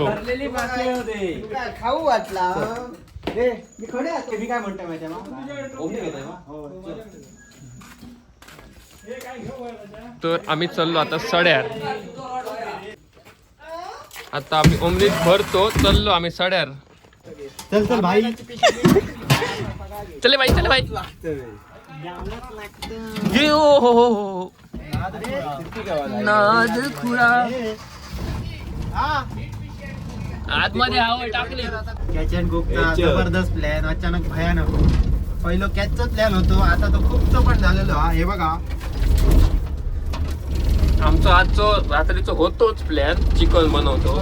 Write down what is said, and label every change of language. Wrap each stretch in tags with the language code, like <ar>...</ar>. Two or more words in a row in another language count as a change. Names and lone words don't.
<mr>खाऊ वाटला. मी खडे असतो. मी काय म्हणतोय माहिती तर आम्ही चाललो आता सड्यार. आता आम्ही ओमनीत भरतो. चाललो आम्ही सड्यार. चल चल भाई.</mr> <hi>चले भाई चले भाई. ये ओ हो</hi> <mr>नाद खुळा. आतमध्ये हवा टाकली. कॅच अँड कुकचा जबरदस्त प्लॅन, अचानक भयानक. पहिलं कॅचचाच प्लॅन होतो, आता तो कुकचं पण झालेलो हा. हे बघा आमचं आजचं रात्रीचं होतोच प्लॅन, चिकन बनवतो.</mr>